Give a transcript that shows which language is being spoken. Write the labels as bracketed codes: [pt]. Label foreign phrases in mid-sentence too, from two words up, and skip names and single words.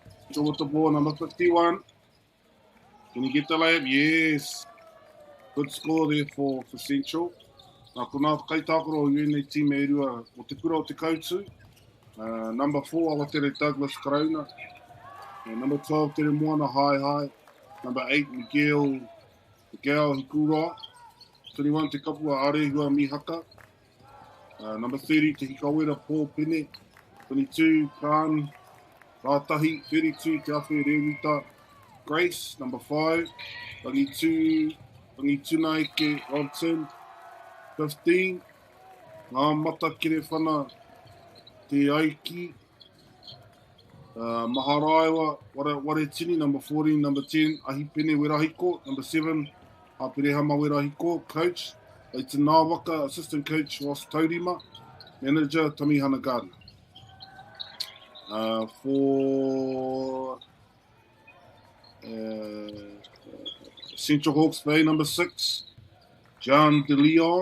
[en] Central with the ball, number 51. Can he get the layup? Yes. Good score there for Central. [mi] Nā kona whakaitākoro o UNA team e rua o te kura o te kautu. [en] Number 4, Awatere Douglas Karauna. Number 12, Tere Moana Hai. Number 8, Miguel Hikura. 21, Te Kapua Arehua Mihaka. Number 30, Te Hikawera Paul Pene. 22, Khan Rātahi. 32, Te Awhi Rewita Grace. Number 5, Rangi Tunaike Robson. 15, Ngā Mata Kere Whana Te Aiki. Maharaiwa Waretini. Number 14, number 10, Ahipene Werahiko. Number 7, Hapirehama Werahiko. Coach, Leighton Nawaka. Assistant coach, Ross Taurima. Manager, Tamihana Gardner. For Central Hawke's Bay, number 6, John De Leon.